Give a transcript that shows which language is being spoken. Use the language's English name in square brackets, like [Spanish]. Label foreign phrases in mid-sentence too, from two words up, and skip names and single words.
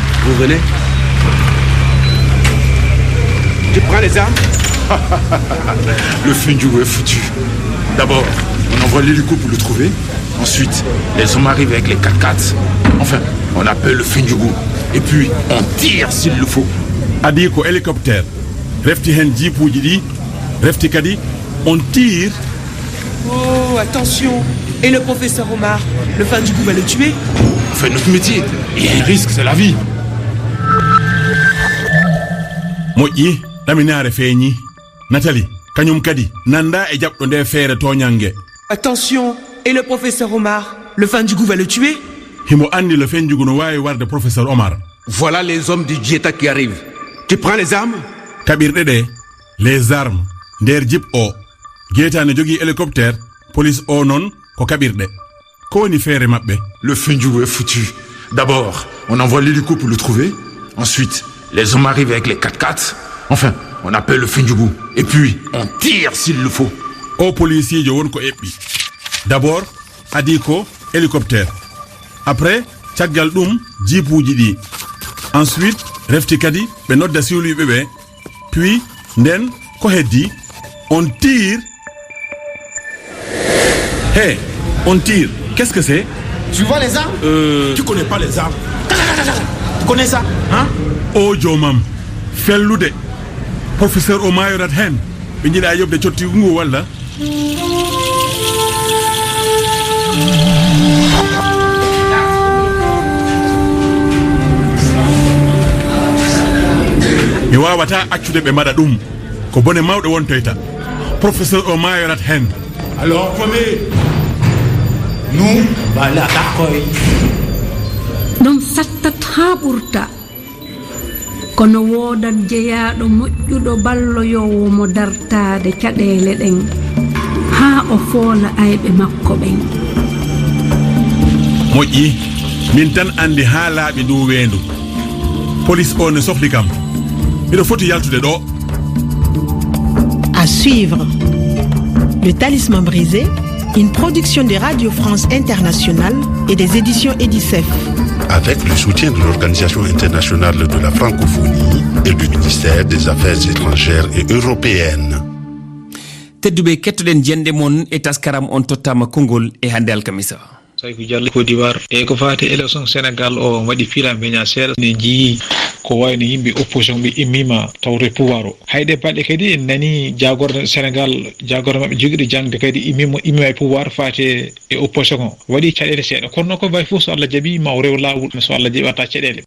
[French] Nathalie, vous venez? Tu prends les armes. Le Fendjougou est foutu. D'abord, on envoie l'hélico pour le trouver. Ensuite, les hommes arrivent avec les 4x4. Enfin, on appelle le Fendjougou. Et puis, on tire s'il le faut. [Fula] Adi ko hélicoptère. Refti hen jipuji di. Refti kadi. [French] On tire. Oh, attention. Et le professeur Omar, le Fendjougou va le tuer? On fait notre métier. Il y a un risque, c'est la vie. [Fula] Moƴƴi ɗaminare feeñi. Nathalie, kañum kadi nanda e jaɓɗo nde feere toñangue. [French] Attention. Et le professeur Omar, le Fendjougou va le tuer? [Fula] Himo andi le Fendjougou no wawi warde professeur Omar. [French] Voilà les hommes du Djeta qui arrivent. Tu prends les armes? [Fula] Kaɓirɗe ɗe, [French] les armes, [Fula] nder jip o. Djeta ne jogui hélicoptère, police o non ko kaɓirɗe. Ko woni feere maɓɓe? [French] Le Fendjougou est foutu. D'abord, on envoie l'hélico pour le trouver. Ensuite, les hommes arrivent avec les 4x4. Enfin, on appelle le Fendjougou. Et puis, on tire s'il le faut. [Fula] O policier jo won ko eɓɓi. D'abord, adi ko hélicoptère. Après, caggal ɗum jipuji ɗi. Ensuite, refti kadi ɓe nodda siwliɓe ɓe. Puis, nden ko heddi, [French] on tire. Hey, on tire. Qu'est-ce que c'est? Tu vois les armes? Tu connais pas les armes? Tu connais ça? Hein? [Fula] O jomam, fellude. Professeur o mayorat hen. Ɓe jiiɗa yobde cotti ngu walla? mi wawata accude ɓe mbaɗa ɗum ko bone mawɗe wontoyta professeur o mayorat hen. [French] Alors prenez nous [Fula] voilà ɗakkoy ɗum sattat ha ɓurta kono wodat jeeyaɗo moƴƴuɗo balloyowo mo dartade caɗele ɗen ha o foola ayɓe makko ɓen. moƴƴi min tan andi ha laaɓi ndu wendu police o ne sohli kam miɗo foti yaltude ɗo. [French] À suivre. Le Talisman brisé, une production de Radio France Internationale et des éditions Edicef. Avec le soutien de l'Organisation internationale de la francophonie et du ministère des Affaires étrangères et européennes. [Fula] tedduɓe kettoɗen jende mon e taskaram on tottama konngol e hande alkamisa. Saykou Diallo Côte d'Ivoire e ko fati élection Sénégal o waɗi fiila meña seeɗa ne jii ko wayno yimɓe opposition ɓe immima tawre pouvoir o hayde balɗe kadi en nani jagorde Sénégal jagorde mabɓe joguiɗo jangde kadi immima e pouvoir fate e opposition o waɗi caɗele seeɗa kono ko way fof so Allah jaaɓi ma o rew lawol so Allah jaaɓi watta caɗele.